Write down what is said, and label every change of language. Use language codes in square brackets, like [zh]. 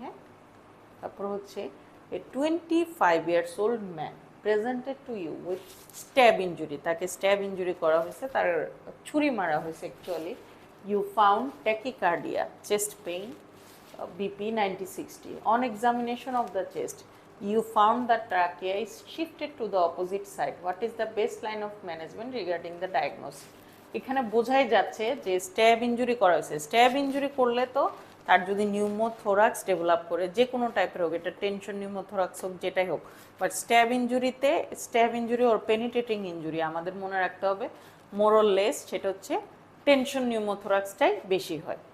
[bn] হ্যাঁ, তারপর হচ্ছে [en] a 25 years old man presented to you with stab injury, [bn] তাকে স্ট্যাব ইঞ্জুরি করা হয়েছে, তার ছুরি মারা হয়েছে actually. [en] You found tachycardia, chest pain, BP 90-60. On examination of the chest, you found that trachea is shifted to the opposite side. What is the best line of management regarding the diagnosis? [bn] এখানে বোঝাই যাচ্ছে যে stab injury করা হয়েছে। Stab injury করলে তো তার যদি নিউমোথোরাক্স ডেভেলপ করে, যে কোনো টাইপের হোক, এটা টেনশন নিউমোথোরাক্স হোক, যেটাই হোক, but stab injury or penetrating injury আমাদের মনে রাখতে হবে মোরল লেস, সেটা হচ্ছে টেনশন নিউমোথোরাক্সটাই বেশি হয়।